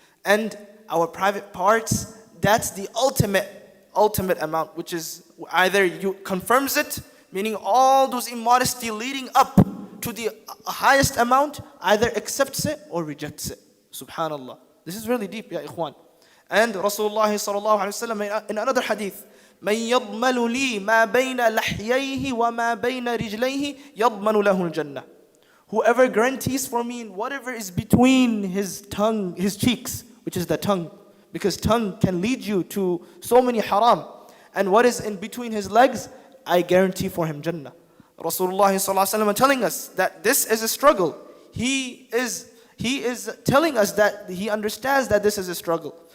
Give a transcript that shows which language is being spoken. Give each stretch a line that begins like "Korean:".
English: And our private parts, that's the ultimate amount, which is either you confirms it, meaning all those immodesty leading up to the highest amount, either accepts it or rejects it. Subhanallah. This is really deep, ya ikhwan. And Rasulullah sallallahu alaihi wasallam in another hadith,
Arabic: مَنْ يَضْمَنُ لِي مَا بَيْنَ لَحْيَيْهِ وَمَا بَيْنَ رِجْلَيْهِ يَضْمَنُ لَهُ الْجَنَّةِ.
English: Whoever guarantees for me whatever is between his tongue, his cheeks, which is the tongue, because tongue can lead you to so many haram. And what is in between his legs, I guarantee for him Jannah. Rasulullah sallallahu alaihi wasallam telling us that this is a struggle. He is telling us that he understands that this is a struggle.